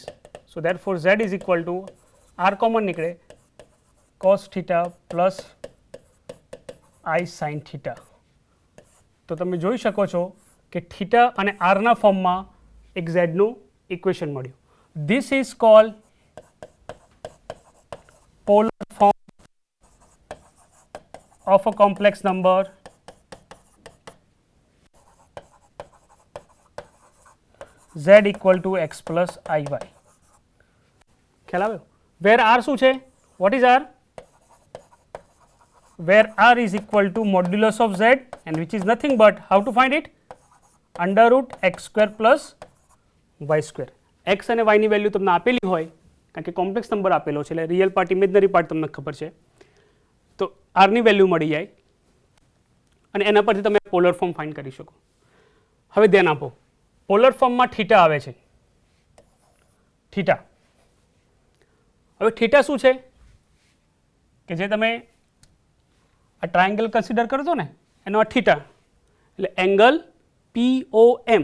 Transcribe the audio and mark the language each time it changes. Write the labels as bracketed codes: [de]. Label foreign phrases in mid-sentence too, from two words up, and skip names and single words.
[en] So therefore z is equal to r common નીકળે cos theta plus i sine theta. [gu] તો તમે જોઈ શકો છો કે થીટા અને આરના ફોર્મમાં એક ઝેડનું ઇક્વેશન મળ્યું. [en] This is called polar form of a complex number z equal to x plus iy. [gu] ખ્યાલ આવ્યો? [en] where r [gu] શું છે? [en] what is r? where r is equal to modulus of z and which is nothing but how to find it? under root x square plus y square. [gu] x અને y ની વેલ્યુ તમને આપેલી હોય કારણ કે [en] complex number [gu] આપેલો છે એટલે [en] real part imaginary part [gu] તમને ખબર છે તો આરની વેલ્યુ મળી જાય અને એના પરથી તમે [en] polar form find [gu] કરી શકો. હવે ધ્યાન આપો, પોલર ફોર્મમાં થીટા આવે છે. થીટા, હવે થીટા શું છે કે જે તમે આ ટ્રાયંગલ કન્સિડર કરજો ને એનો આ થીટા એટલે એંગલ POM.